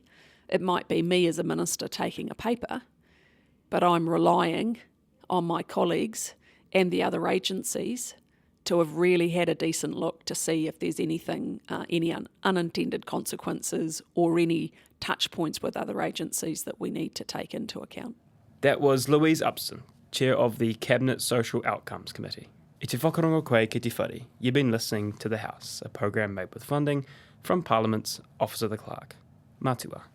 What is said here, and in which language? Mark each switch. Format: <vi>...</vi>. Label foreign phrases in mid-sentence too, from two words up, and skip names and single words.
<en>It might be me as a minister taking a paper, but I'm relying on my colleagues and the other agencies to have really had a decent look to see if there's anything, any unintended consequences or any touch points with other agencies that we need to take into account. That was Louise Upston, Chair of the Cabinet Social Outcomes Committee.</en> <mi>I te whakarongo koe ki te whare.</mi> <en>You've been listening to The House, a program made with funding from Parliament's Office of the Clerk. Mātua.</en>